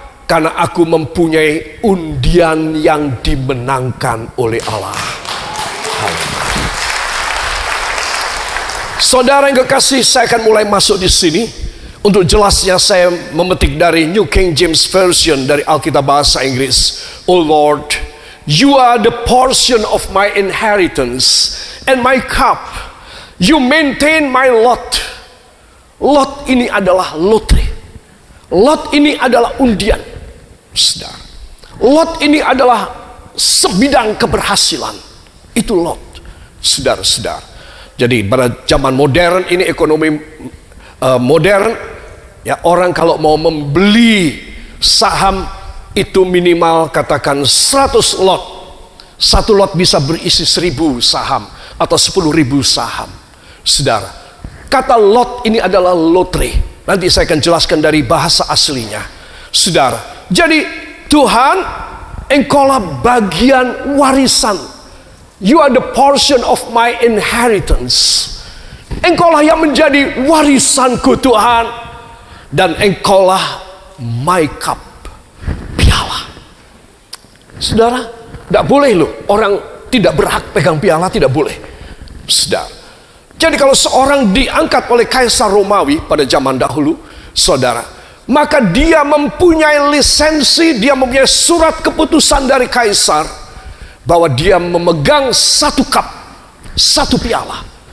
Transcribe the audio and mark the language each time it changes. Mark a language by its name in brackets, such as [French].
[Indonesian] Karena aku mempunyai undian yang dimenangkan oleh Allah. Saudara yang kekasih, saya akan mulai masuk di sini. Untuk jelasnya saya memetik dari New King James Version dari Alkitab bahasa Inggris. [English] Oh Lord, you are the portion of my inheritance and my cup. You maintain my lot. [Indonesian] Lot ini adalah lotre. Lot ini adalah undian. Saudara, lot ini adalah sebidang keberhasilan. Itu lot. Saudara-saudara. Jadi pada zaman modern ini, ekonomi modern, ya, orang kalau mau membeli saham itu minimal katakan 100 lot. Satu lot bisa berisi 1000 saham atau 10.000 saham. Saudara, kata lot ini adalah lotre. Nanti saya akan jelaskan dari bahasa aslinya. Saudara, jadi Tuhan, Engkaulah bagian warisan. [English] You are the portion of my inheritance. [Indonesian] Engkaulah yang menjadi warisanku Tuhan. Dan Engkaulah [English] my cup, [Indonesian] piala. Saudara, tidak boleh loh orang tidak berhak pegang piala, tidak boleh. Saudara, jadi kalau seorang diangkat oleh Kaisar Romawi pada zaman dahulu, saudara, maka dia mempunyai lisensi, dia mempunyai surat keputusan dari Kaisar bahwa dia memegang satu cup, satu piala.